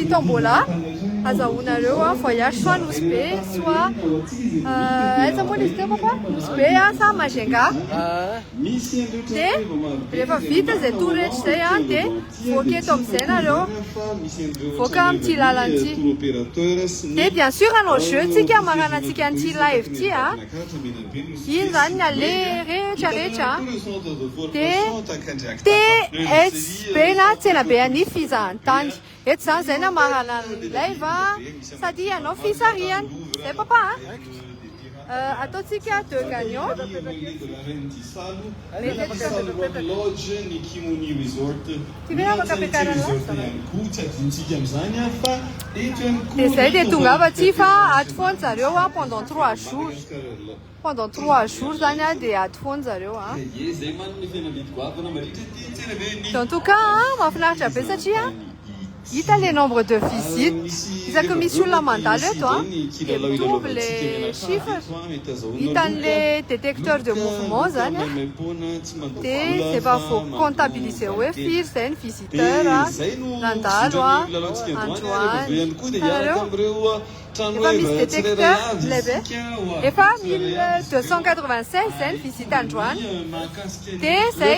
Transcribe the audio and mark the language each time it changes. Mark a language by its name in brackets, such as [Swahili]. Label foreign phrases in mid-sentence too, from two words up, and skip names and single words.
[Malagasy] tombola azahoanareo [French] voyage soit Nosy Be soit [Malagasy] aiza moa izy teo papa Nosy Be sa Majunga dia rehefa vita zay tour rehetra zay dia voaka eto amin'izay nareo voaka amin'ity lalana ity dia [French] bien sûr [Malagasy] anao jeu tsika magnano antsika an'ity live ity iny zany ny ale rehetrarehetra dia TSB na tsena be any fizahantany eto zany zay na magnana live sady ianao fisarihany zay papa ataontsika [French] deux gagnants [Malagasy] tivena afaka ampiakarana dia zay dia tonga avy aty fa ato foana zareo [French] pendant 3 jours pendant 3 jours [Malagasy] zany dia ato foana zareo [French] en tout cas [Malagasy] mahafinaritra be satria hita [French] le nombre de visites [Malagasy] isaky misy olona mandalo eto dia mitombo [French] le chiffre [Malagasy] hitan'le [French] détecteur de mouvement [Malagasy] zany dia efa voacontabiliser hoe firy zay ny visiteur nandalo androany hitanareo efa misy détecteur lebe efa 1296 zay ny visite androany dia zay